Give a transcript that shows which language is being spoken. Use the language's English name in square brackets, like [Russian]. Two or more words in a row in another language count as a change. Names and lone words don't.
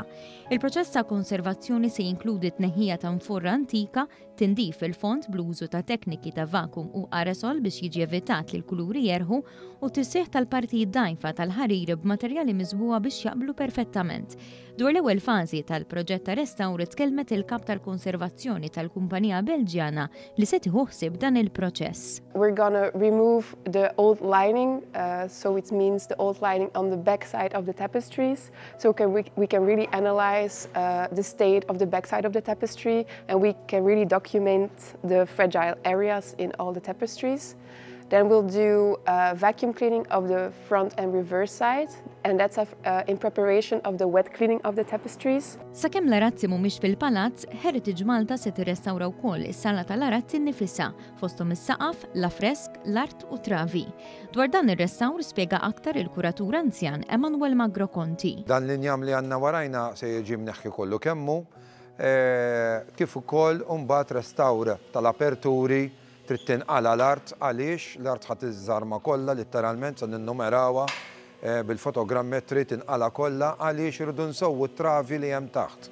[Maltese] Il-proċess ta' konservazzjoni se jinkludi tneħħija ta' nforra antika, tindif il-font bl-użu ta' tekniki ta' vakum u aerosol biex jiġi evitat li l-kuluri jerħu u tisseħ tal-partijiet dajfa tal-ħarir b'materjali miżbuha biex jaqblu perfettament. Dwar l-ewwel fażi tal-proġett ta' restawr tkellmet il-kap tal-konservazzjoni tal-Kumpanija Belġjana li se tieħu ħsieb dan il-proċess. [English] We're gonna remove the old lining, so it means the old lining on the back side of the tapestries. So we can really analyze the state of the back side of the tapestry, and we can really document the fragile areas in all the tapestries. Then we'll do vacuum cleaning of the front and reverse side, and that's in preparation of the wet cleaning of the tapestries. [Maltese] Sakemm l-arazzi mhumiex fil-palazz, Heritage Malta se tirrestawra wkoll is-sala tal-arazzi nnifisha fosthom is-saqaf, l-affresk, l-art u travi. Dwar dan ir-restawr spjega aktar il-kuratur anzjan Emanuel Magro Conti. Dan l-injam li għandna warajna se jiġi mneħħi kollu kemmu, kif ukoll mbagħad restawr tal-aperturi trid tinqala l-art għaliex l-art ħadd iżżarma kollha letteralment se ninnumerawha bil-fotogrammetri tinqala kollha għaliex irridu nsewwu t-travi li hemm taħt.